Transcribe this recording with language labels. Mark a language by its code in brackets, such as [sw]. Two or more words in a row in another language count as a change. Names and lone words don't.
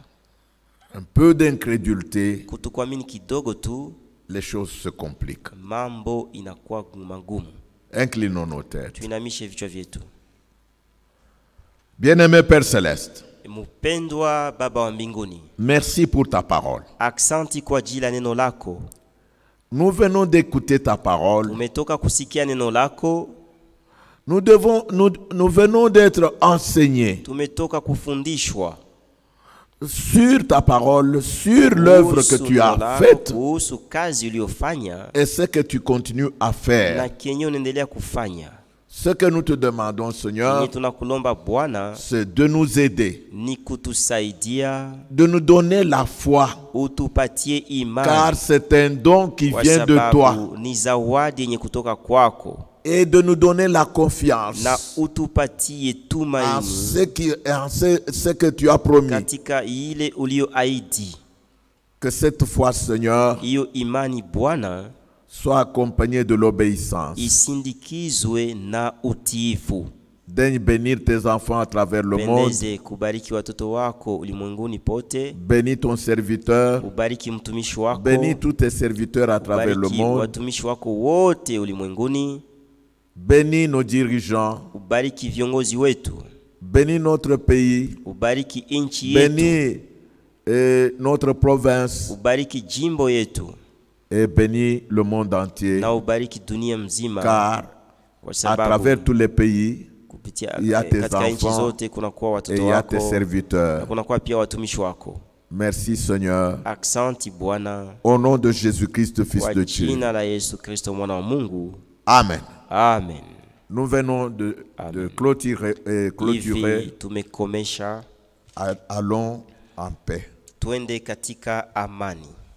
[fr] un peu d'incrédulité, [sw] kutokuamini kidogo tu, [fr] les choses se compliquent. [sw] mambo inakuwa magumu. [fr] Inclinons nos têtes. [sw] Tuinamishe vichwa vyetu. [fr] Bien-aimé Père Céleste, [sw] Mpendwa Baba wa mbinguni, [fr] merci pour ta parole. [sw] aksanti kwa ajili ya neno lako. [fr] Nous venons d'écouter ta parole. [sw] Umetoka kusikia neno lako, [fr] Nous venons d'être enseignés [sw] tumetoka kufundishwa [fr] sur ta parole, sur l'œuvre que tu as faite [sw] kuhusu kazi uliyofanya [fr] et ce que tu continues à [sw] na [fr] faire. [sw] kenye unaendelea kufanya. [fr] Ce que nous te demandons, Seigneur, [sw] Ni tunakulomba Bwana [fr] c'est de nous aider, [sw] ni kutusaidia, [fr] de nous donner la foi, [sw] utupatie imani, [fr] car c'est un don qui [sw] kwa [fr] vient de toi, [sw] sababu ni zawadi yenye kutoka kwako, [fr] et de nous donner la confiance [sw] na utupatie [fr] en [sw] tumaini [fr] ce que tu as promis. [sw] katika ile ulioahidi. [fr] Que cette foi, Seigneur, [sw] Hiyo imani Bwana [fr] soit accompagnée de l'obéissance. [sw] isindikizwe na utiifu. [fr] Daigne bénir tes enfants à travers le monde. [sw] Pendeze kubariki watoto wako ulimwenguni pote. [fr] Bénis ton serviteur. [sw] Ubariki mtumishi wako. [fr] Bénis tous tes serviteurs à travers le [sw] Ubariki [fr] monde. [sw] watumishi wako wote ulimwenguni. [fr] Bénis nos dirigeants. [sw] Ubariki viongozi wetu. [fr] Bénis notre pays. [sw] Ubariki nchi yetu. [fr] Bénis notre province. [sw] Ubariki jimbo yetu. [fr] Et bénis le monde entier. [sw] Na ubariki dunia mzima. [fr] Car [sw] kwa [fr] à [sw] sababu [fr] travers tous les pays, [sw] kupitia [fr] il y a tes [sw] katika nchi [fr] enfants [sw] zote kuna kuwa [fr] et [sw] watoto [fr] il y a [sw] wako. [fr] tes serviteurs. [sw] Na kuna kuwa pia watumishi wako. [fr] Merci Seigneur. [sw] Aksanti Bwana. [fr] Au nom de Jésus-Christ, Fils [sw] Kwa [fr] de Dieu. [sw] jina la Yesu Kristo mwana wa Mungu. [fr] Amen. [sw] Amen. [fr] Nous venons de clôturer. [sw] Hivi tumekomesha. [fr] Allons en paix. [sw] Twende katika amani.